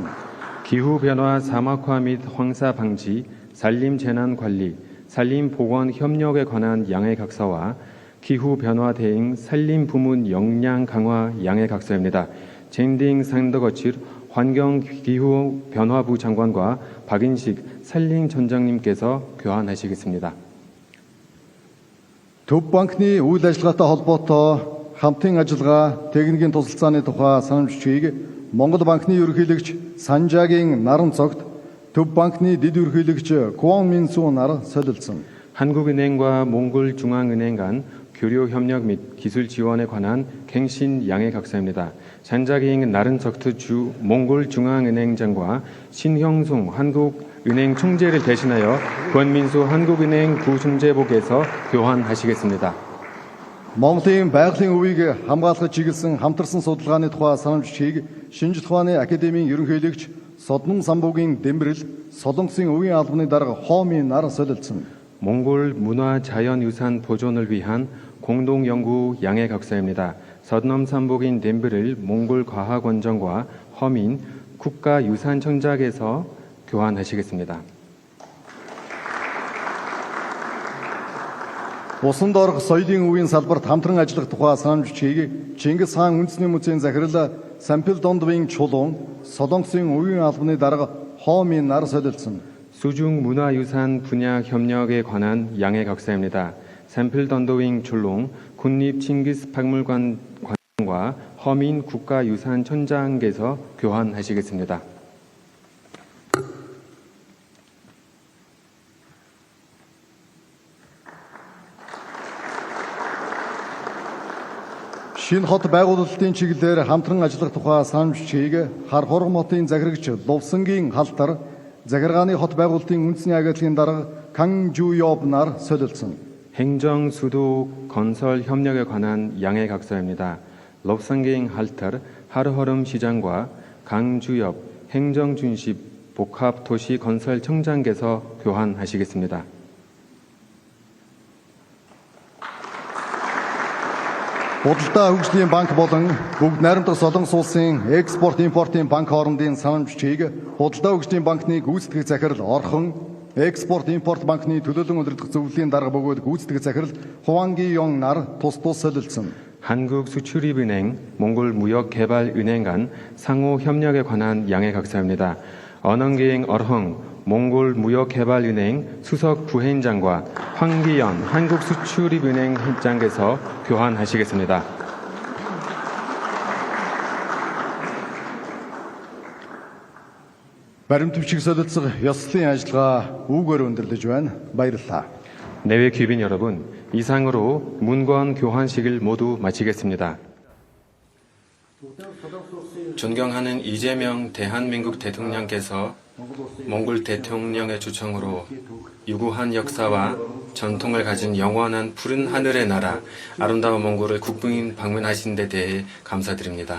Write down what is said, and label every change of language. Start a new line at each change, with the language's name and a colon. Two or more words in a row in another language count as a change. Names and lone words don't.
Korean: 기후변화 사막화 및 황사 방지, 산림재난관리, 산림보건협력에 관한 양해각서와 기후변화 대응 산림부문 역량 강화 양해각서입니다. 젠딩 산더거칠 환경기후변화부 장관과 박인식 산림청장님께서 교환하시겠습니다.
Mongolian: Төв банкны үйл ажиллагаатай холбоотой хамтын ажиллагаа техникийн тусалцааны тухай санамж бичгийг Монгол банкны ерөнхийлөгч Санжаагийн наран цогт Төв банкны дэд ерөнхийлөгч Куан Минсу нар солилцсон.
Korean: 한국은행과 몽골중앙은행 간 교류 협력 및 기술 지원에 관한 갱신 양해각서입니다. 잔자기잉 나른석트 주 몽골중앙은행장과 신형송 한국은행 총재를 대신하여 권민수 한국은행 부총재복에서 교환하시겠습니다.
Mongolian: Монголын байгалийн өвийг хамгаалахад чиглэсэн хамтарсан судалгааны тухай санамж бичгийг Шинжлэх ухааны академийн ерөнхийлөгч Соднон самбуугийн Дэмбэрэл, Солонгосын өвийн албаны дарга Хоомын нар солилцсон.
Korean: 몽골 문화자연유산 보존을 위한 공동연구 양해각서입니다. 서넘산복인 덴브를 몽골 과학원정과 허민 국가유산청장에서 교환하시겠습니다.
Mongolian: Усан доорх соёлын үеийн салбарт хамтран ажиллах тухай санамж бичгийг Чингис хаан үндэсний музейн захирал Сампил Дондвийн чулуун Солонгосын үеийн албаны дарга Хоомын нар солилцсон.
Korean: 수중 문화유산 분야 협력에 관한 양해 각서입니다. 샘플 던더윙 출롱 국립 칭기스 박물관 관과 허민 국가유산청장께서 교환하시겠습니다.
Mongolian: Шинэ хот байгуулалтын чиглэлээр хамтран ажиллах тухай санамж бичгийг Хар хорго хотын захирагч Лувсангийн халтар захиргааны хот байгуулалтын үндэсний агентлагийн дарга Кан Жуёб нар солилцсон.
Korean: 행정 수도 건설 협력에 관한 양해 각서입니다. 럽상게잉 할터 하르허름 시장과 강주엽 행정준십 복합도시 건설청장께서 교환하시겠습니다.
Mongolian: Худалдаа хөгжлийн банк болон бүгд найрамдах Солонгос улсын экспорт импортын банк хоорондын санамж бичгийг худалдаа хөгжлийн банкны гүйцэтгэх захирал Орхон, экспорт импорт банкны төлөөлөн удирдах зөвлөлийн дарга бөгөөд гүйцэтгэх захирал Хуанги 용 нар тус солилцсон.
Korean: 한국수출입은행, 몽골무역개발은행 간 상호 협력에 관한 양해 각서입니다. 언언기행 얼헝 몽골무역개발은행 수석 부회장과 황기연 한국수출입은행 회장께서 교환하시겠습니다.
Mongolian: Баримт бичиг солилцох ёслолын ажиллагаа үүгээр өндөрлөж байна. Баярлалаа.
Korean: 내외 귀빈 여러분, 이상으로 문건 교환식을 모두 마치겠습니다. 존경하는 이재명 대한민국 대통령께서 몽골 대통령의 초청으로 유구한 역사와 전통을 가진 영원한 푸른 하늘의 나라 아름다운 몽골을 국빈 방문하신 데 대해 감사드립니다.